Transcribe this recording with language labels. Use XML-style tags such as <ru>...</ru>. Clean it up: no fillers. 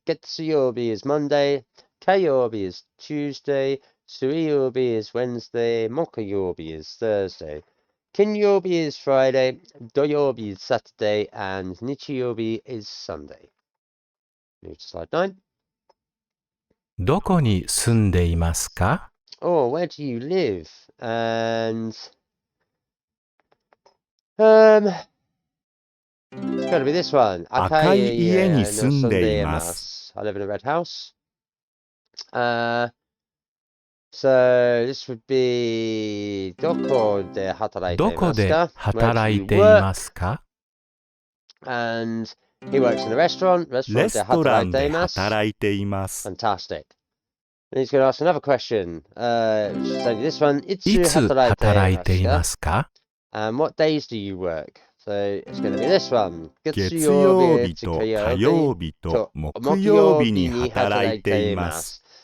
<en>月曜日 is Monday. 火曜日 is Tuesday. 水曜日 is Wednesday. 木曜日 is Thursday. 金曜日 is Friday. 土曜日 is Saturday. And 日曜日 is Sunday. Move to slide 9.</en> <ja>どこに住んでいますか?</ja> <en>Or where do you live? And it's got to be this one.</en> <ja>赤い家に住んでいます。</ja> <en>I live in a red house. So this would be</en> <ja>どこで働いていますか? どこで働いていますか?</ja> <en>And he works in a restaurant.</en> <ja>レストランでで働いています。</ja> <en>Fantastic. And he's going to ask another question. Which is only this one. い</en> <ja>いつ働いていますか?</ja> <en>And what days do you work? So it's going to be this one.</en> <ja>月曜日と火曜日と木曜日に働いています。</ja>